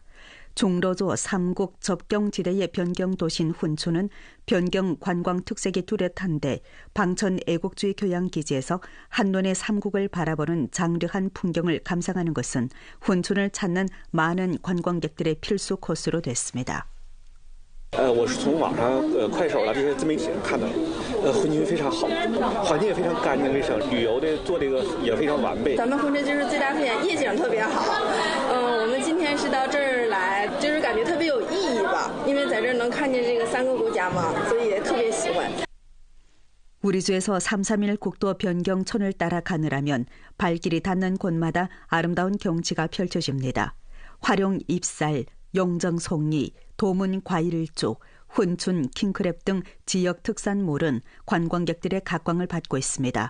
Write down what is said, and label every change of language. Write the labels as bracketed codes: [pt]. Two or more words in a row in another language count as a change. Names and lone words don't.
[ko] 중로조 3국 접경지대의 변경도시인 훈춘은 변경 관광 특색이 뚜렷한데 방천 애국주의 교양기지에서 한눈에 3국을 바라보는 장려한 풍경을 감상하는 것은 훈춘을 찾는 많은 관광객들의 필수 코스로 됐습니다. [zh] 我是从网上快手这些自媒体上看到的，婚庆非常好，环境也非常干净卫生，旅游的做这个也非常完备。咱们婚庆就是最大特点，夜景特别好。我们今天是到这儿来，就是感觉特别有意义吧，因为在这儿能看见这个3个国家嘛，所以也特别喜欢。 [ko] 우리 주에서 331 국도 변경촌을 따라 가느라면 발길이 닿는 곳마다 아름다운 경치가 펼쳐집니다. 화룡 입살, 용정 송리, 도문 과일쪽, 훈춘 킹크랩 등 지역 특산물은 관광객들의 각광을 받고 있습니다.